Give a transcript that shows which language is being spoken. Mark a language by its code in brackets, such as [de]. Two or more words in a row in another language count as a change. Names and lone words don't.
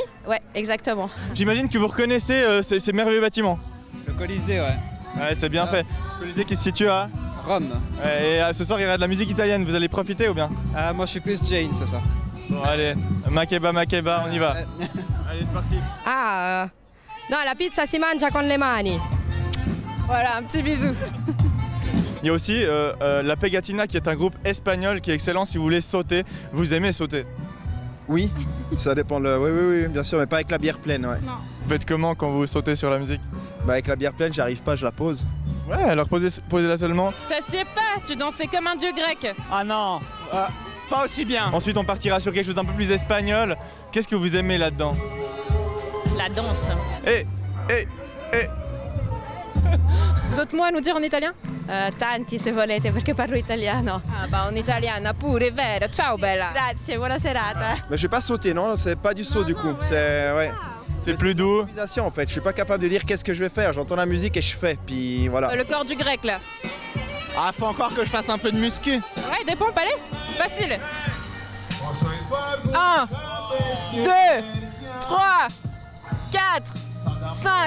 [fr] Ouais, exactement. J'imagine que vous reconnaissez ces merveilleux bâtiments. Le Colisée, ouais. Ouais, c'est bien fait. Le Colisée qui se situe à Rome. Et ce soir, il y aura de la musique italienne. Vous allez profiter ou bien? Moi, je suis plus Jane ce soir. Bon, allez, Makeba, on y va. Allez, c'est parti. [it] No, la pizza si mangia con le mani. [fr] Voilà, un petit bisou. Il y a aussi la Pegatina qui est un groupe espagnol qui est excellent si vous voulez sauter. Vous aimez sauter? Oui, ça dépend. Oui, bien sûr, mais pas avec la bière pleine, ouais. Vous faites comment quand vous sautez sur la musique? Avec la bière pleine, j'arrive pas, je la pose. Ouais, alors posez-la seulement. T'assieds pas, tu dansais comme un dieu grec. Ah non, pas aussi bien. Ensuite, on partira sur quelque chose d'un peu plus espagnol. Qu'est-ce que vous aimez là-dedans? La danse. Eh. D'autres mots à nous dire en italien? [it] Tanti se volete perché parlo italiano. Ah, bah en italiana pure, vero. Ciao bella. Grazie, buona serata. [fr] Mais je vais pas sauter, non, c'est pas du saut du coup. C'est ouais. C'est plus doux. Improvisation en fait. Je suis pas capable de dire qu'est-ce que je vais faire. J'entends la musique et je fais. Puis voilà. Le corps du grec là. Ah, faut encore que je fasse un peu de muscu. Ouais, des pompes, allez. Facile. 1, 2, 3, 4, 5.